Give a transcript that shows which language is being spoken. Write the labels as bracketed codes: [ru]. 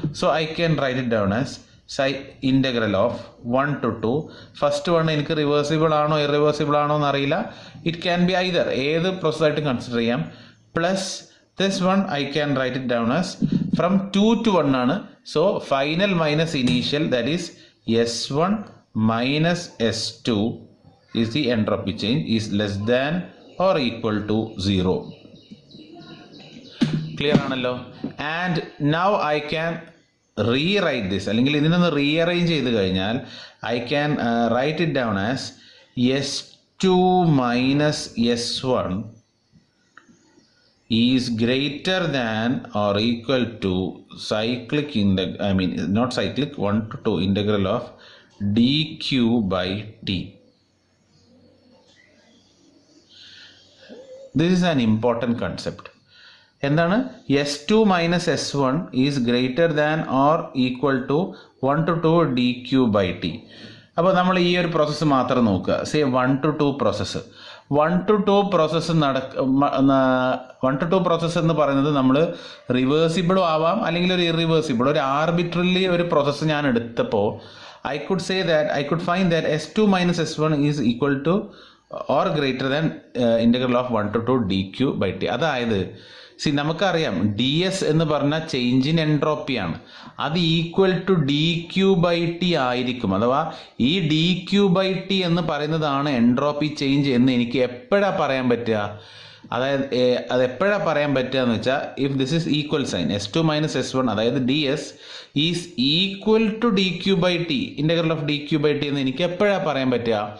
[en] So I can write it down as integral of 1 to 2. [ml] First one എനിക്ക് reversible ആണോ irreversible ആണോ എന്നറിയില്ല. [en] it can be either, [ml] ഏത് പ്രോസസ്സായിട്ട് consider ചെയ്യാം. [en] Plus this one I can write it down as from 2 to 1 ആണ്. So final minus initial, that is S1 minus S2 is the entropy change is less than or equal to 0. [ml] Clear ആണല്ലോ? [en] And now I can rewrite this, [ml] അല്ലെങ്കിൽ ഇതിനൊന്ന് rearrange ചെയ്ത് കഴിഞ്ഞാൽ [en] I can write it down as S2 minus S1 is greater than or equal to cyclic not cyclic 1 to 2 integral of dq by t. This is an important concept. [ml] എന്താണ്? [en] S2 minus S1 is greater than or equal to 1 to 2 dq/t. [ml] അപ്പോൾ നമ്മൾ ഈ ഒരു process മാത്രം നോക്കുക. Say 1 to 2 process 1 to 2 process 1 to 2 process എന്ന് പറയുന്നത് നമ്മൾ റിവേഴ്സിബിളും ആവാം, അല്ലെങ്കിൽ ഒരു ഇറിവേഴ്സിബിൾ, ഒരു ആർബിട്രറിലി ഒരു പ്രോസസ്സ് ഞാൻ എടുത്തപ്പോൾ [en] I could find that S2 minus S1 is equal to or greater than integral of 1 to 2 dq/t. [ml] അതായത് നമുക്കറിയാം DS എന്ന് പറഞ്ഞാൽ ചേഞ്ച് ഇൻ എൻട്രോപ്പിയാണ്. അത് ഈക്വൽ ടു dq/t ആയിരിക്കും. അഥവാ ഈ dq/t എന്ന് പറയുന്നതാണ് എൻട്രോപ്പി ചേഞ്ച് എന്ന് എനിക്ക് എപ്പോഴാണ് പറയാൻ പറ്റുക? അതായത് അത് എപ്പോഴാണ് പറയാൻ പറ്റുക എന്ന് വെച്ചാൽ, [en] if this is equal sign [ml] S2 minus S1, അതായത് DS is equal to dq/t, integral of dq/t എന്ന് എനിക്ക് എപ്പോഴാണ് പറയാൻ പറ്റുക?